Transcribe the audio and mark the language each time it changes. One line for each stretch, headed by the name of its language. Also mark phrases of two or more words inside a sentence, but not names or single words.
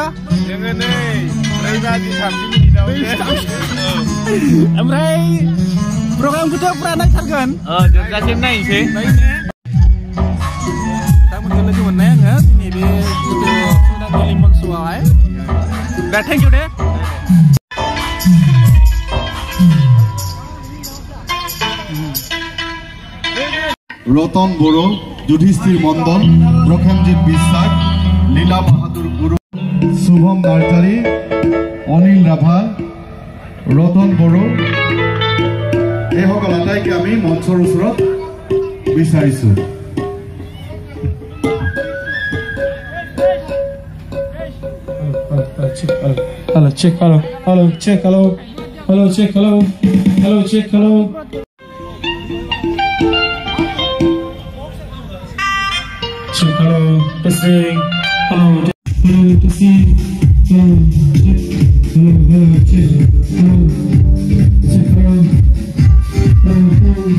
Bodo: जोङो नै 3:30 मिनिटआव। ओमफ्राय प्रग्रामखौथ' फुरा नायथारगोन। जोबजासिम नायनोसै। बिथांमोनखौ लोगो मोननाय आङो दिनै बे श्रद्धांजलि मन्चआवहाय।
English: the thank you they.
Bodo: रतन बड़ो, युधिष्ठिर मंडल, प्रखेमजीत বিশ্বাস, लीला बहादुर गुरु, शुभम नार्जारी, अनिल राभा,
Assamese: रतन बड़ो এই সকল আটাইকে আমি মঞ্চৰ ওচৰত বিচাৰিছো।
English: Hello, check, hello, check, hello, check, hello. Check, hello, testing, hello, testing, hello, check, hello, check, hello, check, hello.